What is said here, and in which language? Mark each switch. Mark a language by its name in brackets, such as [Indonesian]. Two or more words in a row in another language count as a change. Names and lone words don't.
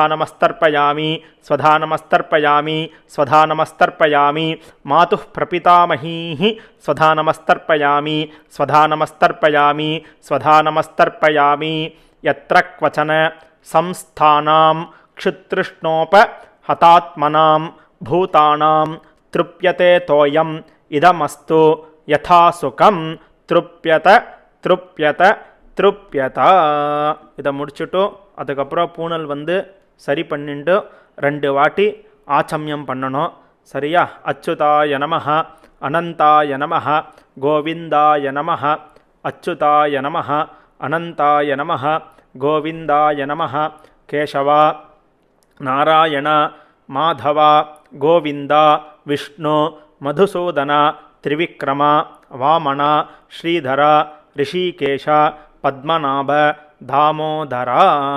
[Sanskrit] नमस्तर्पयामि स्वधा नमस्तर्पयामि स्वधा नमस्तर्पयामि मातुः प्रपितामहीः स्वधा नमस्तर्पयामि स्वधा नमस्तर्पयामि स्वधा नमस्तर्पयामि यत्र क्वचन संस्थानां क्षुतृष्णोपहतात्मनां भूतानां तृप्यते तोयम् इदमस्तु यथा सुखम् तृप्यत तृप्यत तृप्यता. [Tamil] இதை முடிச்சுட்டு அதுக்கப்புறம் பூனல் வந்து சரி பண்ணிட்டு 2 வாட்டி ஆச்சமியம் பண்ணணும். சரியா? [Sanskrit] अच्युताय नमः अनन्ताय नमः गोविन्दाय नमः अच्युताय नमः अनन्ताय नमः गोविन्दाय नमः केशवा नारायण माधवा गोविन्दा विष्णु मधुसूदन त्रिविक्रम वामन श्रीधर हृषीकेश पद्मनाभ दामोदरा.